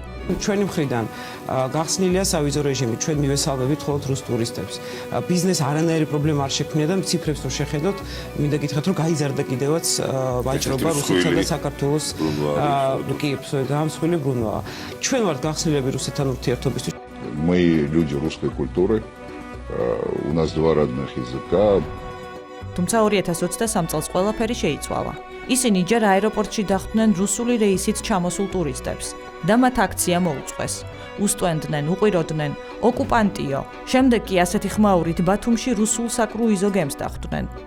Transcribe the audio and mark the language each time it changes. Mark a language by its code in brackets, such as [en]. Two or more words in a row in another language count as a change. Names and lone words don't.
[ka] ჩვენი მხრიდან გახსნილია სავიზო რეჟიმი, ჩვენ მივესალმებით მხოლოდ რუს ტურისტებს. ბიზნეს არანაირი პრობლემა არ შექმნია და ციფრებს თუ შეხედოთ, მინდა გითხრათ, რომ გაიზარდა კიდევაც ვაჭრობა რუსეთსა და საქართველოს კი დამსხვილი ბრუნვა. ჩვენ ვართ გახსნილები რუსეთთან ურთიერთობისთვის. [ru] Мы люди русской культуры. У нас два родных языка. [ka] თუმცა 2023 წელს ყველაფერი შეიცვალა. ისინი ჯერ აეროპორტში დახვდნენ რუსული რეისით ჩამოსულ ტურისტებს და მათ აქცია მოუწყვეს. უსტვენდნენ, უყიროდნენ, ოკუპანტიო. შემდეგ კი ასეთი ხმაურით ბათუმში რუსულ საკრუიზო გემს დახვდნენ.